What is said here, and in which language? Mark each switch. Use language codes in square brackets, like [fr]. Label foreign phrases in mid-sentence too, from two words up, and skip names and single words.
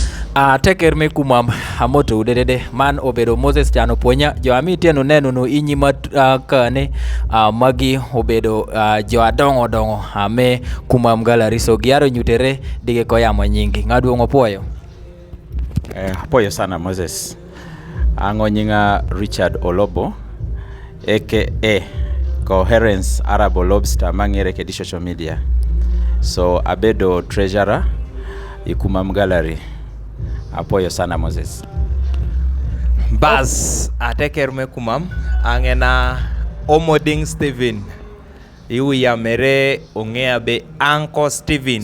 [kdi] Teker me kumam amoto udede man obedo Moses Chano Ponya jo amitieno neno no inyima kane magi obedo jo adongo ame kumam gallery so giaro nyutere dige koyamo nyingi ng'aduong' opuoyo. Apuoyo sana Moses. Ang'o nyinga Richard Olobo aka Coherence Arable Lobster mang'ere kedi [en] social media. [kdi] So abedo treasurer Kumam Gallery. Apuoyo sana Moses. Bas ateker me kumam angena Omoding Steven iuya mere ongea be Uncle Steven.